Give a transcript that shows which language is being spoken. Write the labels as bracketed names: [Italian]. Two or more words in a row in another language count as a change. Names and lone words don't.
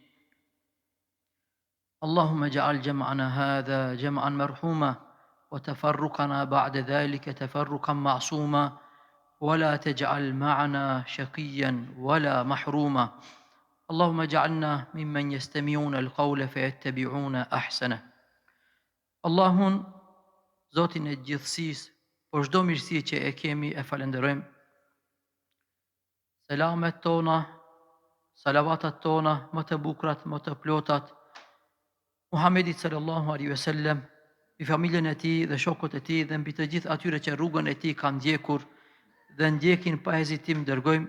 [Arabic] اللهم اجعل جمعنا هذا جمعا مرحوما وتفرقنا بعد ذلك تفرقا معصوما ولا تجعل معنا شقيا ولا محروما. اللهم اجعلنا ممن يستمعون القول فيتبعون أحسنه. [Albanian] Allahun, Zotin e gjithësisë, për çdo mirësi që e kemi e falenderojmë. Selamet tona, salavatat tona, më të bukrat, më të plotat, Muhammedit [Arabic] صلى الله عليه وسلم, [Albanian] mbi familjen e tij dhe shokët e tij dhe mbi të gjithë atyre që rrugën e tij kanë ndjekur dhe ndjekin pa hezitim dërgojmë.